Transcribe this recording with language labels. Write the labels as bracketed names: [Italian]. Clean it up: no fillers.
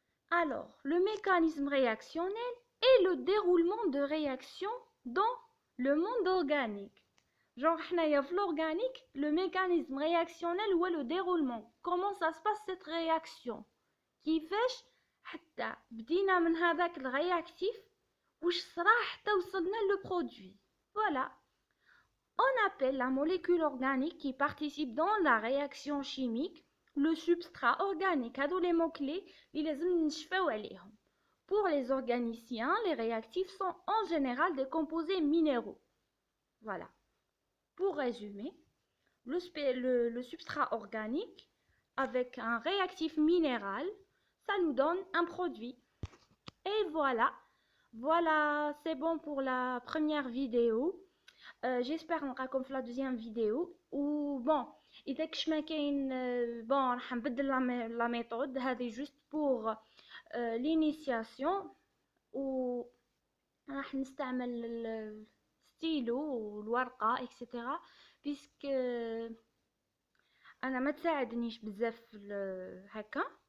[French] Alors, le mécanisme réactionnel et le déroulement de réactions dans le monde organique. Genre, l'organique, le mécanisme réactionnel ou le déroulement. Comment ça se passe cette réaction? [Arabic] كيفاش حتى بدينا من هذاك الرياكتيف واش صرا حتى وصلنا le produit. [French] Voilà. On appelle la molécule organique qui participe dans la réaction chimique le substrat organique. [Arabic] هادو les mots-clés اللي لازم نشفاو عليهم. [French] Pour les organiciens, les réactifs sont en général des composés minéraux. Voilà. Pour résumer, le substrat organique avec un réactif minéral, ça nous donne un produit. Et voilà, c'est bon pour la première vidéo. J'espère نلقاكم في la deuxième vidéo. [Arabic] Ou bon, إذا كش ما كاين bon راح نبدل la méthode هذه [French] juste pour l'initiation [Arabic] و راح نستعمل الستيلو والورقة etc. puisque انا ما تساعدنيش بزاف هكا.